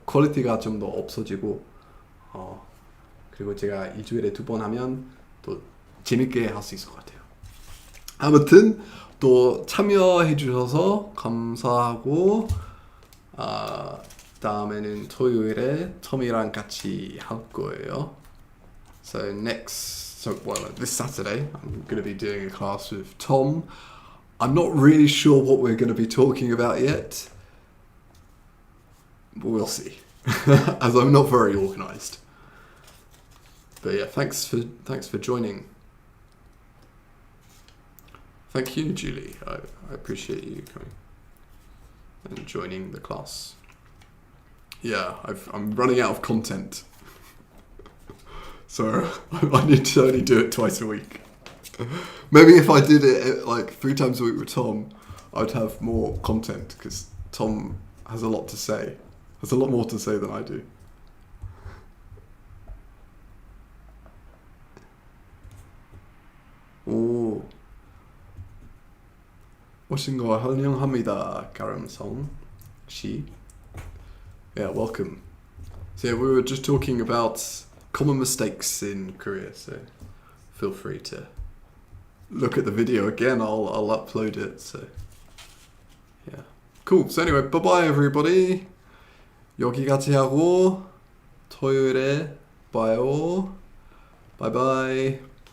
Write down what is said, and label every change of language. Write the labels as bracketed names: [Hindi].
[Korean] 퀄리티가 좀 더 없어지고 그리고 제가 일주일에 2번 하면 또 재밌게 할 수 있을 것 같아요. 아무튼 또 참여해 주셔서 감사하고 다음에는 토요일에 톰이랑 같이 할 거예요. [English] This Saturday, I'm going to be doing a class with Tom. I'm not really sure what we're going to be talking about yet, but we'll see, as I'm not very organised. But yeah, thanks for joining. Thank you, Julie. I appreciate you coming and joining the class. Yeah, I'm running out of content. So I need to only do it twice a week. Maybe if I did it like 3 times a week with Tom, I'd have more content because Tom has a lot to say. Has a lot more to say than I do. [Korean] 오, 오신 거 환영합니다, 가름성 씨. [English] Yeah, welcome. So yeah, we were just talking about common mistakes in Korea, so feel free to look at the video again. I'll upload it. So yeah, cool. So anyway, bye bye everybody. [Korean] 여기까지 하고 토요일에 봐요. [English] Bye bye.